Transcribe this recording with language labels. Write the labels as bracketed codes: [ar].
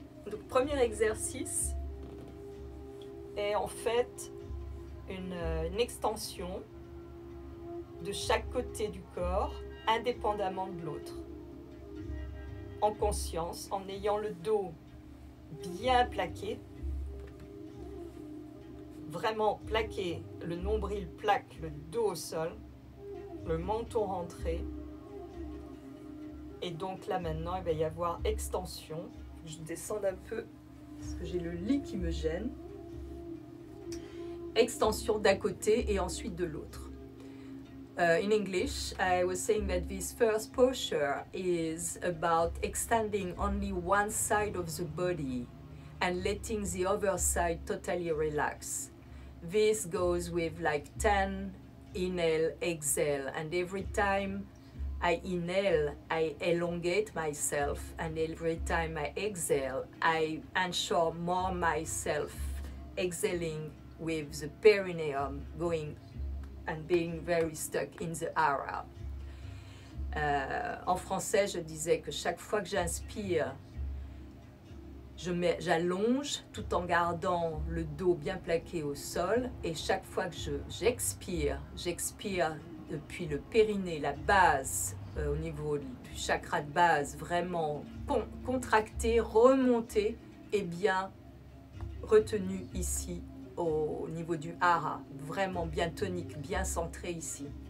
[fr] Donc, premier exercice est en fait une extension de chaque côté du corps, indépendamment de l'autre, en conscience, en ayant le dos bien plaqué, vraiment plaqué, le nombril plaque, le dos au sol, le menton rentré. Et donc là maintenant, il va y avoir extension. Je descends un peu parce que j'ai le lit qui me gêne. Extension d'un côté et ensuite de l'autre. [en] In English, I was saying that this first posture is about extending only one side of the body and letting the other side totally relax. This goes with like 10 inhale, exhale, and every time I inhale, I elongate myself, and every time I exhale, I ensure more myself exhaling with the perineum going and being very stuck in the area. [fr] En français, je disais que chaque fois que j'inspire, j'allonge tout en gardant le dos bien plaqué au sol, et chaque fois que j'expire depuis le périnée, la base, au niveau du chakra de base, vraiment contracté, remonté et bien retenu ici au niveau du hara, vraiment bien tonique, bien centré ici.